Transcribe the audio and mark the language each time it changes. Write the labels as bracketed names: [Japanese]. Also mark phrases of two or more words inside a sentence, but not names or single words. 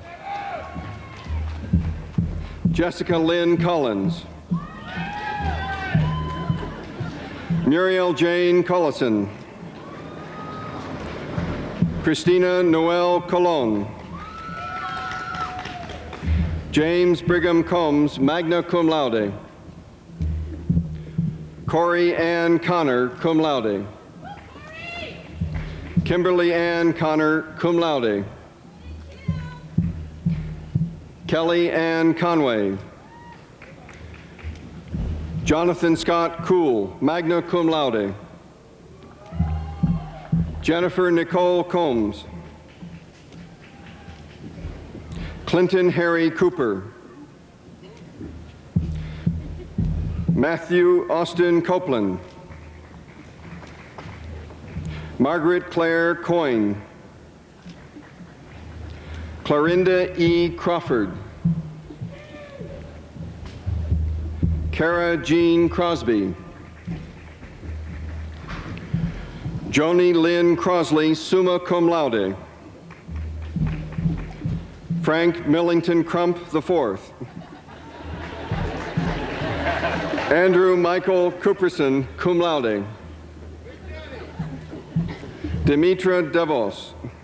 [English] Jessica Lynn Collins. Muriel Jane Collison. Christina Noel Colon. James Brigham Combs, [Latin] magna cum laude. [English] Corey Ann Connor, [Latin] cum laude. [English] Kimberly Ann Connor, [Latin] cum laude. [English] Kelly Ann Conway. Jonathan Scott Cool, [Latin] magna cum laude. [English] Jennifer Nicole Combs. Clinton Harry Cooper. Matthew Austin Copeland. Margaret Claire Coyne. Clarinda E. Crawford. Kara Jean Crosby. Joni Lynn Crosley, [Latin] summa cum laude. [English] Frank Millington Crump IV. Andrew Michael Cooperson, [Latin] cum laude. [English] Demetra Devos.